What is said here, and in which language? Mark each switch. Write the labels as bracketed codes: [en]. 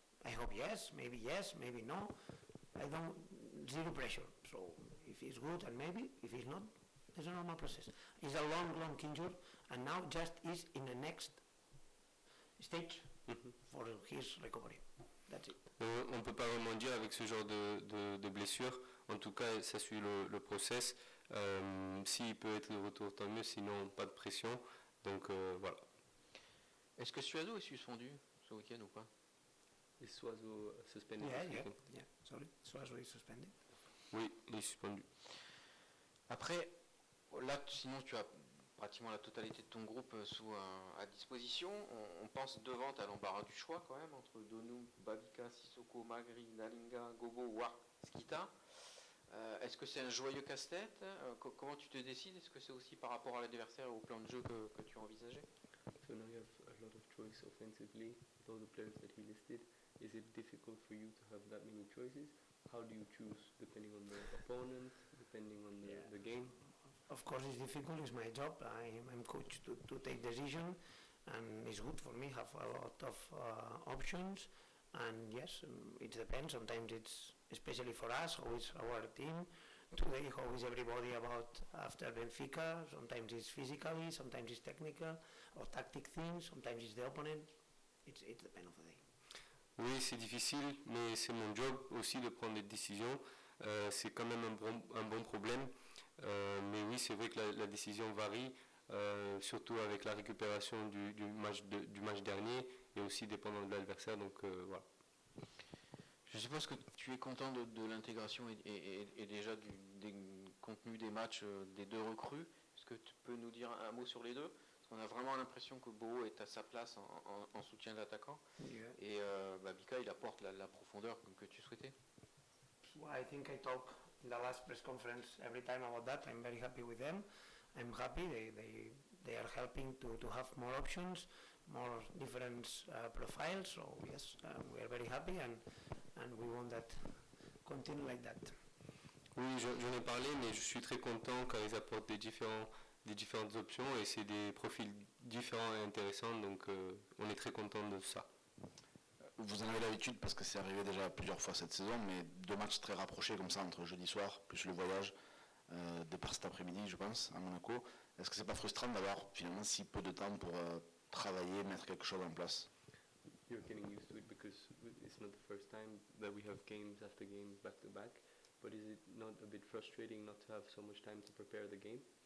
[en] I hope yes, maybe no. I don't, zero pressure. So if he's good and maybe, if he's not, it's a normal process. It's a long injury and now just is in the next stage for his recovery. That's it. [fr] On ne peut pas vraiment dire avec ce genre de blessure. En tout cas, ça suit le process. S'il peut être de retour, tant mieux. Sinon, pas de pression. Donc voilà. Est-ce que Suazo est suspendu ce week-end ou pas? [en] Est Suazo suspended? Yeah. Sorry, Suazo is suspended. [fr] Oui, il est suspendu. Après, là, sinon tu as pratiquement la totalité de ton groupe à disposition. On pense devant, tu as l'embarras du choix quand même, entre Donou, Babika, Sissoko, Magri, Nalinga, Gobo, War, Skita. Est-ce que c'est un joyeux casse-tête? Comment tu te décides? Est-ce que c'est aussi par rapport à l'adversaire et au plan de jeu que tu as envisagé? [en] So now you have a lot of choice offensively with all the players that he listed. Is it difficult for you to have that many choices? How do you choose depending on the opponent, depending on the game? Of course it's difficult, it's my job. I'm coached to take decision and it's good for me, have a lot of options and yes, it depends. Sometimes it's, especially for us, how is our team today, how is everybody about after Benfica. Sometimes it's physically, sometimes it's technical or tactic things, sometimes it's the opponent. It depends of the day. [fr] Oui, c'est difficile, mais c'est mon job aussi de prendre des décisions. C'est quand même un bon problème. Mais oui, c'est vrai que la décision varie, surtout avec la récupération du match dernier et aussi dépendant de l'adversaire. Donc voilà. Je suppose que tu es content de l'intégration et déjà des contenus des matchs des deux recrues. Est-ce que tu peux nous dire un mot sur les deux? Parce qu'on a vraiment l'impression que Boho est à sa place en soutien d'attaquant. Yeah. Et Babika, il apporte la profondeur que tu souhaitais. [en] I think I talked in the last press conference every time about that. I'm very happy with them. I'm happy they are helping to have more options, more different profiles. So yes, we are very happy and we want that continue like that. [fr] Oui, j'en ai parlé, mais je suis très content quand ils apportent des différentes options et c'est des profils différents et intéressants, donc on est très content de ça. Vous en avez l'habitude parce que c'est arrivé déjà plusieurs fois cette saison, mais deux matchs très rapprochés comme ça entre jeudi soir plus le voyage, départ cet après-midi je pense à Monaco. Est-ce que c'est pas frustrant d'avoir finalement si peu de temps pour travailler, mettre quelque chose en place? [en] You're getting used to it because it's not the first time that we have games after games back to back, but is it not a bit frustrating not to have so much time to prepare the game?